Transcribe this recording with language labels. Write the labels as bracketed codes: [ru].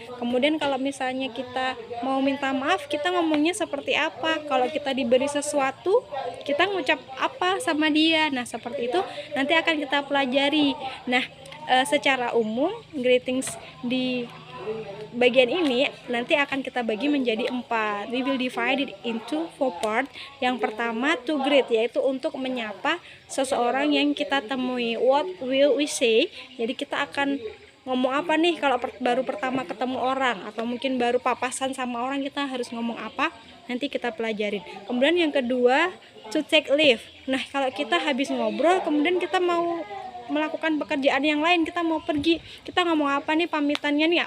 [id] Kemudian kalau misalnya kita mau minta maaf, kita ngomongnya seperti apa. Kalau kita diberi sesuatu, kita ngucap apa sama dia. Nah, seperti itu nanti akan kita pelajari. Nah, secara umum greetings di bagian ini nanti akan kita bagi menjadi 4. [en] We will divide it into 4 part. [id] Yang pertama to greet, yaitu untuk menyapa seseorang yang kita temui. [en] What will we say? [id] Jadi kita akan ngomong apa nih kalau baru pertama ketemu orang, atau mungkin baru papasan sama orang, kita harus ngomong apa? Nanti kita pelajarin. Kemudian yang kedua to take leave. Nah, kalau kita habis ngobrol kemudian kita mau melakukan pekerjaan yang lain, kita mau pergi, kita ngomong apa nih pamitannya nih?